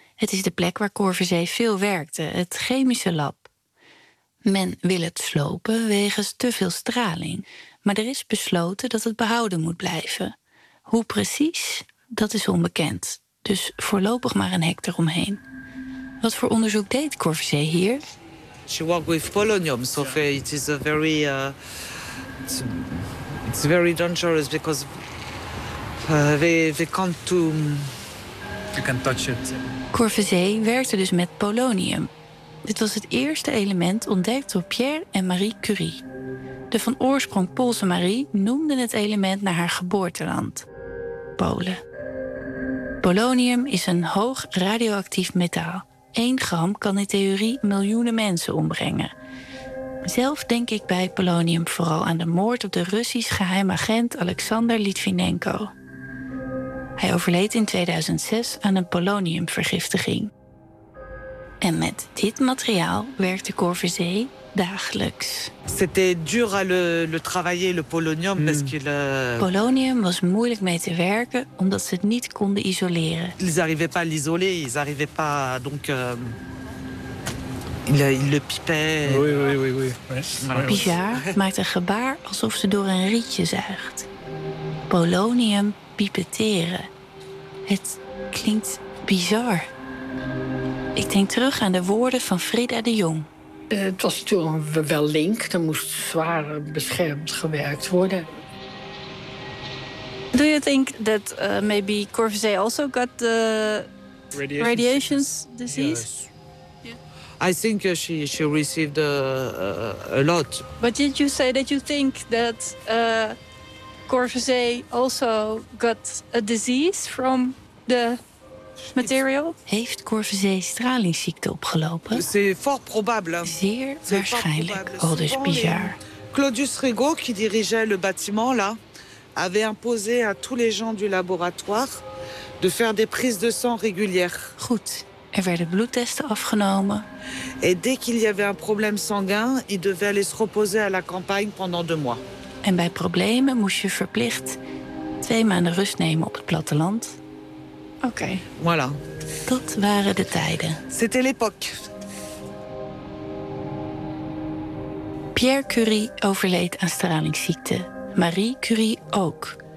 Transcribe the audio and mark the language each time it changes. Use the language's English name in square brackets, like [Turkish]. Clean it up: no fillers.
[Dutch] Het is de plek waar Corvezee veel werkte, het chemische lab. Men wil het slopen wegens te veel straling. Maar er is besloten dat het behouden moet blijven. Hoe precies, dat is onbekend. Dus voorlopig maar een hek eromheen. Wat voor onderzoek deed Corvezee hier? [English] She worked with polonium, so it is a very... It's very dangerous because they can't to... You can touch it. [Dutch] Corvezee werkte dus met polonium. Dit was het eerste element ontdekt door Pierre en Marie Curie. De van oorsprong Poolse Marie noemde het element naar haar geboorteland, Polen. Polonium is een hoog radioactief metaal. 1 gram kan in theorie miljoenen mensen ombrengen. Zelf denk ik bij polonium vooral aan de moord op de Russisch geheim agent Alexander Litvinenko. Hij overleed in 2006 aan een poloniumvergiftiging. En met dit materiaal werkte Corvisée dagelijks. [French] C'était dur à le travailler le polonium parce qu'il [Dutch] polonium was moeilijk mee te werken omdat ze het niet konden isoleren. [French] Ils arrivaient pas à l'isoler, ils arrivaient pas donc il le pipait. Oui. [Dutch] Bizar maakt een gebaar alsof ze door een rietje zuigt. Polonium pipetteren. Het klinkt bizar. Ik denk terug aan de woorden van Frida de Jong. Het was natuurlijk wel link. Er moest zwaar beschermd gewerkt worden. [English] Do you think that maybe Corvisée also got the radiation disease? Yes. Yeah. I think she received a lot. But did you say that you think that Corvisée also got a disease from the material? [Dutch] Heeft Corvisée stralingsziekte opgelopen? [French] C'est fort probable. [Dutch] Zeer waarschijnlijk, aldus bizar. [French] Claudius Rigaud, qui dirigeait le bâtiment là, avait imposé à tous les gens du laboratoire de faire des prises de sang régulières. [Dutch] Goed, er werden bloedtesten afgenomen. [French] Et dès qu'il y avait un problème sanguin, il devait aller se reposer à la campagne pendant 2 mois. [Dutch] En bij problemen moest je verplicht 2 maanden rust nemen op het platteland. Oké. [French] Voilà. [Dutch] Dat waren de tijden. [French] C'était l'époque. [Dutch] Pierre Curie overleed aan stralingsziekte. Marie Curie ook.